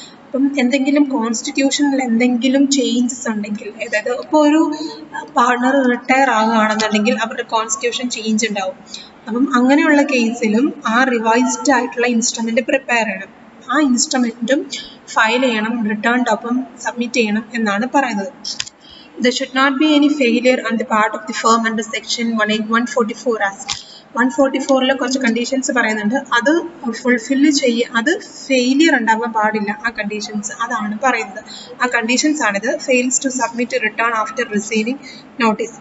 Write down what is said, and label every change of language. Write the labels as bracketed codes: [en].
[ml] അപ്പം എന്തെങ്കിലും കോൺസ്റ്റിറ്റ്യൂഷനിൽ എന്തെങ്കിലും ചേഞ്ചസ് ഉണ്ടെങ്കിൽ, അതായത് ഇപ്പോൾ ഒരു പാർട്ണർ റിട്ടയർ ആകുകയാണെന്നുണ്ടെങ്കിൽ അവരുടെ കോൺസ്റ്റിറ്റ്യൂഷൻ ചേഞ്ച് ഉണ്ടാവും. അപ്പം അങ്ങനെയുള്ള കേസിലും ആ റിവൈസ്ഡ് ആയിട്ടുള്ള ഇൻസ്ട്രുമെന്റ് പ്രിപ്പയർ ചെയ്യണം. ആ ഇൻസ്ട്രുമെന്റും ഫയൽ ചെയ്യണം, റിട്ടേണിനൊപ്പം സബ്മിറ്റ് ചെയ്യണം എന്നാണ് പറയുന്നത്. [en] There should not be any failure on the part of the firm under section 144 as 144 [ml] കുറച്ച് കണ്ടീഷൻസ് പറയുന്നുണ്ട്. അത് ഫുൾഫിൽ അത് ഫെയിലിയർ ഉണ്ടാവാൻ പാടില്ല. ആ കണ്ടീഷൻസ് അതാണ് പറയുന്നത്. ആ കണ്ടീഷൻസ് ആണിത്. [en] Fails to submit return after receiving notice.